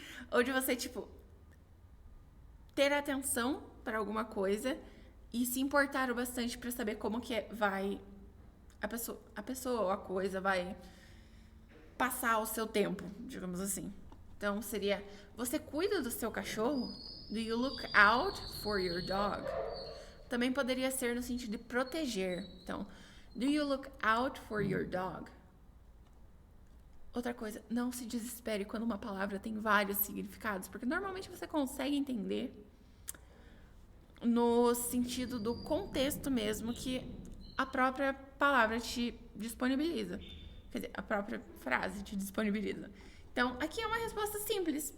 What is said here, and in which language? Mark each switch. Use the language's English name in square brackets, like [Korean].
[Portuguese] ou de você, tipo, ter atenção para alguma coisa e se importar o bastante para saber como que vai a pessoa ou a coisa vai passar o seu tempo, digamos assim. Então seria, você cuida do seu cachorro? [English] Do you look out for your dog? [Portuguese] Também poderia ser no sentido de proteger. [English] Então, do you look out for your dog? [Portuguese] Outra coisa, não se desespere quando uma palavra tem vários significados, porque normalmente você consegue entender no sentido do contexto mesmo que a própria palavra te disponibiliza. Quer dizer, a própria frase te disponibiliza. Então, aqui é uma resposta simples.